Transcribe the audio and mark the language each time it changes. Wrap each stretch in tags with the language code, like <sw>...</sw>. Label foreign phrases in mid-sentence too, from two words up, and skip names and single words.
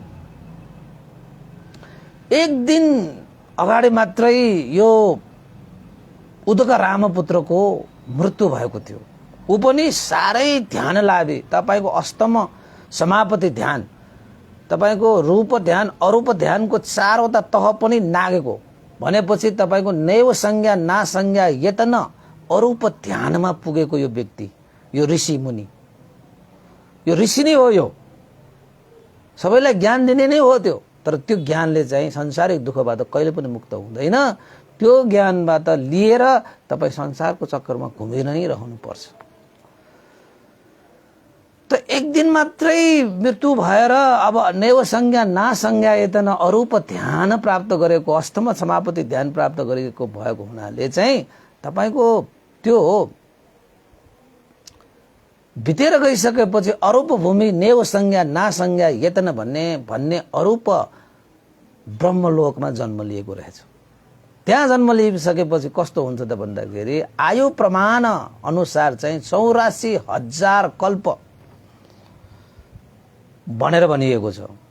<ne>एक दिन अगाडि मात्रै यो उदक रामपुत्रको मृत्यु भएको थियो। ऊ पनि साह्रै ध्यान लाभे, तपाईको अष्टम समापति ध्यान, तपाईको रूप ध्यान अरूप ध्यानको चारवटा तह पनि नागेको भनेपछि तपाईको नैव संज्ञा नासंज्ञा यतन अरूप ध्यानमा पुगेको यो व्यक्ति, यो ऋषि मुनि, यो ऋषि नै हो। यो सबैलाई ज्ञान दिने नै हो त्यो, तर त्यो ज्ञानले चाहिँ संसारिक दुःखबाट कहिले पनि मुक्त हुँदैन। त्यो ज्ञानबाट लिएर तपाई संसारको चक्करमा घुमेर नै रहनुपर्छ। त एक दिन मात्रै मृत्यु भएर अब नैव संज्ञा नासंज्ञा यतन अरूप ध्यान प्राप्त गरेको अष्टम समापति ध्यान प्राप्त गरेको भएको हुनाले चाहिँ तपाईको त्यो बितेर गइसकेपछि अरूप भूमि नैव संज्ञा नासंज्ञा यतन भन्ने अरूप ब्रह्मलोकमा जन्म लिएको रहेछ। त्यहाँ जन्म लिइसकेपछि कस्तो हुन्छ त भन्दाखेरि आयु प्रमाण अनुसार चाहिँ 84,000 कल्प भनेर भनिएको छ।</ne>